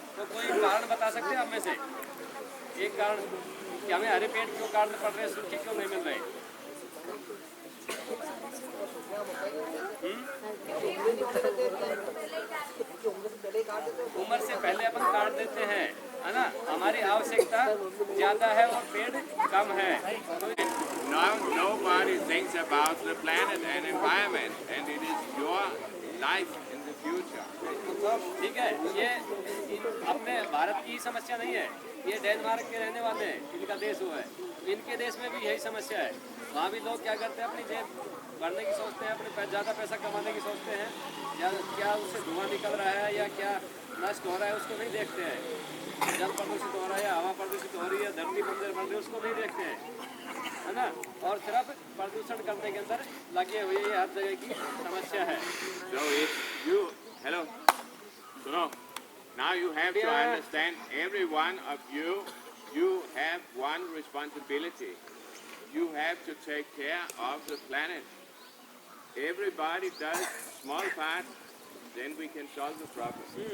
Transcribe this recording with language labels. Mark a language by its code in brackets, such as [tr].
[hi] तो कोई कारण बता सकते हैं हमें से एक कारण कि हमें हरे पेड़ क्यों काटने पड़ रहे हैं, सूखे क्यों नहीं मिल रहे? उम्र से पहले अपन काट देते हैं, है ना। हमारी आवश्यकता ज्यादा है और पेड़ कम है। [en] Now nobody thinks about the planet and environment, and it is your life in the future. [hi] ठीक है, ये अपने भारत की समस्या नहीं है, ये डेनमार्क के रहने वाले हैं, इनका देश हुआ है, इनके देश में भी यही समस्या है। वहाँ भी लोग क्या करते हैं, अपनी जेब भरने की सोचते हैं, अपने ज़्यादा पैसा कमाने की सोचते हैं, या क्या उससे धुआं निकल रहा है या क्या नष्ट हो रहा है उसको नहीं देखते हैं, जल प्रदूषित हो रहा है, हवा प्रदूषित हो रही है, धरती बंजर बन रही है, उसको नहीं देखते हैं, है ना। और सिर्फ प्रदूषण करने के अंदर लगे हुए ये हर जगह की समस्या है। [en] So if you, hello, [hi] सुनो, [en] now you have to understand, every one of you, you have one responsibility. You have to take care of the planet. Everybody does small part, then we can solve the problem.